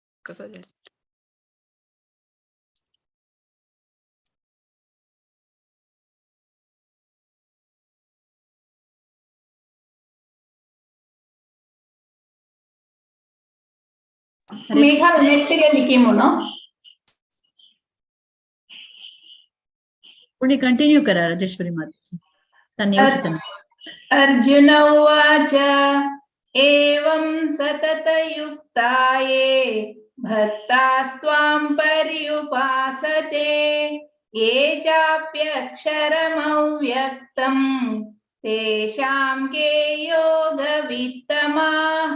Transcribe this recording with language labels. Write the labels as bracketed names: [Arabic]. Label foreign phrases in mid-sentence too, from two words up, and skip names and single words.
[Marathi] कसं झालं? ಮೇಘ ನೆಟ್ಟಿಗೆ ಲಿಖಿ ಮುनो पुढे कंटिन्यू करा राजेश्वरी माताजी. त्यांनी उचित [Sanskrit] अर्जुन उवाच एवं सततयुक्ताये भक्तास्त्वां पर्युपासते ये चाप्यक्षरमव्यक्तं तेषां के योगवित्तमाः.